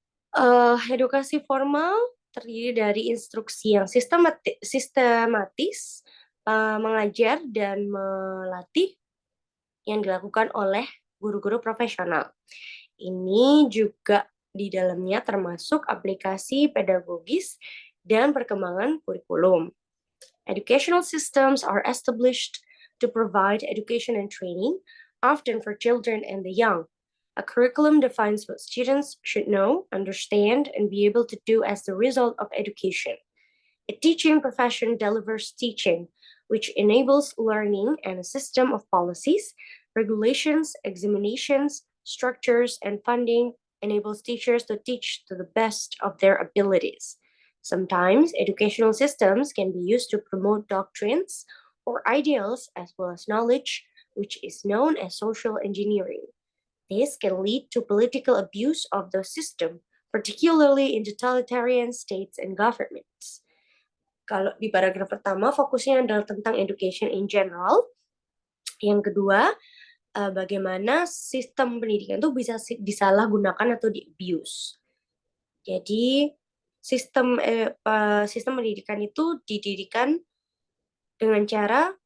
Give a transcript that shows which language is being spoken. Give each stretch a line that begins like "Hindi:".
Indonesian: Edukasi formal terdiri dari instruksi yang sistematis, mengajar dan melatih yang dilakukan oleh guru-guru profesional. Ini juga di dalamnya termasuk aplikasi pedagogis dan perkembangan kurikulum.
English: Educational systems are established to provide education and training, often for children and the young. A curriculum defines what students should know, understand, and be able to do as the result of education. A teaching profession delivers teaching, which enables learning, and a system of policies, regulations, examinations, structures, and funding enables teachers to teach to the best of their abilities. Sometimes educational systems can be used to promote doctrines or ideals as well as knowledge, which is known as social engineering. This can lead to political abuse of the system, particularly in totalitarian states and governments.
Indonesian: Kalau di paragraf pertama fokusnya adalah tentang
English: education in general.
Indonesian: Yang kedua, bagaimana sistem pendidikan itu bisa disalahgunakan atau di-abuse. Jadi sistem pendidikan itu didirikan dengan cara